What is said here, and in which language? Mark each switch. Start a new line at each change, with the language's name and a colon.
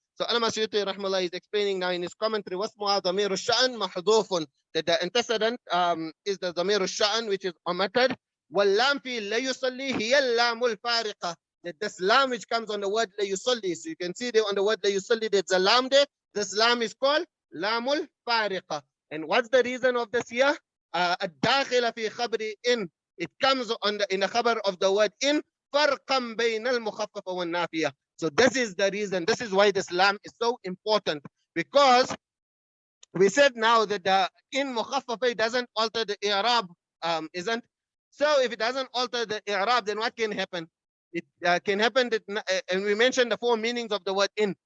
English: So Allama Suyuti Rahmallah is explaining now in his commentary,
Arabic: وَاسْمُهَا ضَمِيرُ الشَّأْنِ مَحْذُوفٌ,
English: that the antecedent is the ضمير الشأن, which is omitted.
Arabic: وَاللَّامْ فِي لَيُصَلِّي هِيَ اللَّامُ الْفَارِقَةِ,
English: that this lam which comes on the word
Arabic: لَيُصَلِّي.
English: So you can see there on the word لَيُصَلِّي, there's a lam there. This lam is called lamul fariqa. And what's the reason of this here?
Arabic: الداخل في خبر in.
English: It comes in the khabar of the word in,
Arabic: فرقا بين المخفف والنافية.
English: So this is the reason. This is why this lam is so important, because we said now that the in mukhaffafa doesn't alter the i'rab, isn't? So if it doesn't alter the i'rab, then what can happen? It can happen that, and we mentioned the four meanings of the word in.